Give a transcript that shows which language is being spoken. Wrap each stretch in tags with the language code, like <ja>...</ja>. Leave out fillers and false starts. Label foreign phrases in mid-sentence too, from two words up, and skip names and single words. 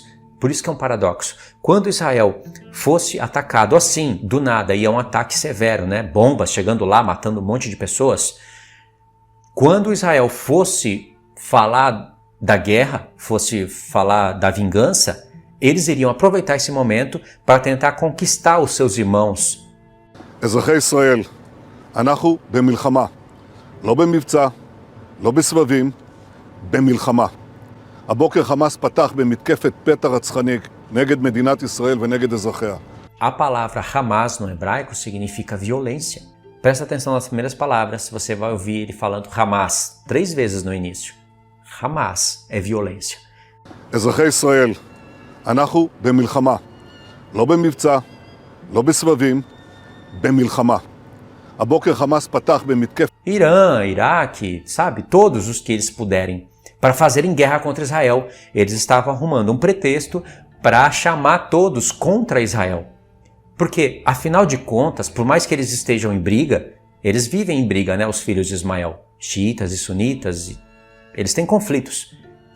<pt>Por isso que é um paradoxo. Quando Israel fosse atacado assim, do nada, e é um ataque severo, né? Bombas chegando lá, matando um monte de pessoas. Quando Israel fosse falar da guerra, fosse falar da vingança, eles iriam aproveitar esse momento para tentar conquistar os seus irmãos.</pt> <he>אזרחי ישראל, אנחנו במלחמה. לא במבצע, לא בסבבים, במלחמה. הבוקר חמאס פתח במתקפת פתע רצחני נגד מדינת ישראל ונגד אזרחיה.</he> <pt>A palavra Hamas no hebraico significa violência. Presta atenção nas primeiras palavras, você vai ouvir ele falando Hamas 3 vezes no início. Hamas é violência.</pt> <he>אזרחי ישראל, אנחנו במלחמה. לא במבצע, לא בסבבים, במלחמה. הבוקר חמאס פתח במתקפת...</he> <pt>Irã, Iraque, sabe, todos os que eles puderem, para fazerem guerra contra Israel. Eles estavam arrumando um pretexto para chamar todos contra Israel. Porque, afinal de contas, por mais que eles estejam em briga, eles vivem em briga, né, os filhos de Ismael, xiitas e sunitas, eles têm conflitos.</pt>